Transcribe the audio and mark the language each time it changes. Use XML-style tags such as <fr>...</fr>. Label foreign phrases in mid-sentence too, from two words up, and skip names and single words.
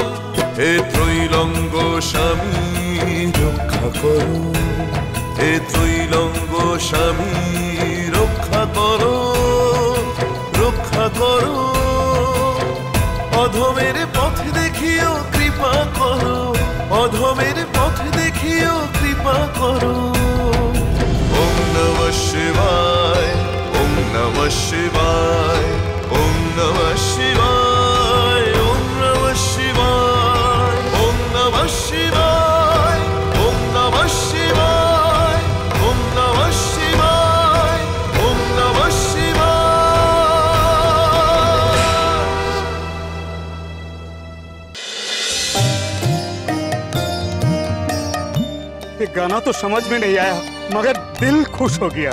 <bn>হে ত্রৈলঙ্গ স্বামী রক্ষা করো, হে ত্রৈলঙ্গ স্বামী রক্ষা করো, রক্ষা করো। অধমের পথ দেখিও কৃপা করো, অধমের পথ দেখিও কৃপা করো।</bn> <sa>ওম নমঃ শিবায়, ওম নমঃ শিবায়, ওম নমঃ শিবায়, ওম নমঃ শিবায়, ওম নমঃ শিবায়, ওম নমঃ শিবায়, ওম নমঃ শিবায়, ওম নমঃ শিবায়।</sa> <hi>ये गाना तो समझ में नहीं आया, मगर दिल खुश हो गया।</hi>